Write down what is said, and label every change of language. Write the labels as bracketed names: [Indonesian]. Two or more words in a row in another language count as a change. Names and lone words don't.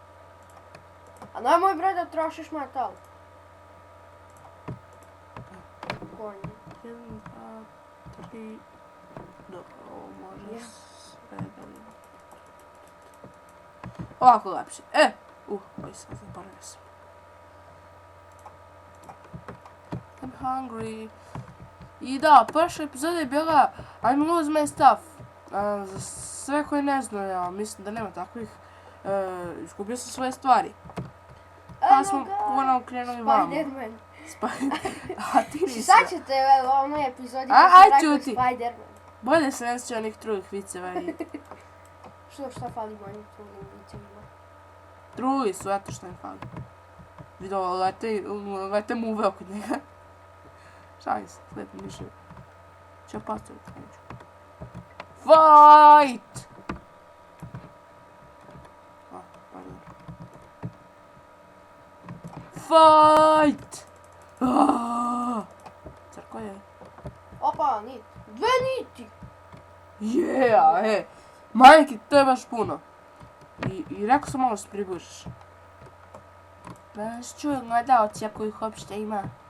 [Serbian] A nemoj bre da trošiš metal. Konj. 1, 2, 3. Dobro, ovo može sve da vidim. Ovako lepše. Oj sad zaboravio sam. [English] I'm hungry. [Serbian] I da, prošla epizoda je bila [English] I'm lose my stuff. [Serbian] Za sve koji ne znaju, ja mislim da nema takvih. Izgubio sam svoje stvari. Pa smo ponovno krenuli vamo. Spider-Man. A ti nisi. Sad ćete u onoj epizodi Aj, kad sam rekao čuti. Spider-Man. Bolje se ne sjeća onih drugih viceva i... Šta fali mojim drugim vicevima? Drugi su, eto što im fali. Vidio, lete muve oko njega. Šalim se, slepim više. Ću postaviti, neću. [English] Fight! Pardon. Fight! [Serbian] Crko je. Opa, nit. Dve niti! Yeah, majke, to je baš puno. I rekao sam malo se približiš. Da nas čuju gledalci ako ih uopšte ima.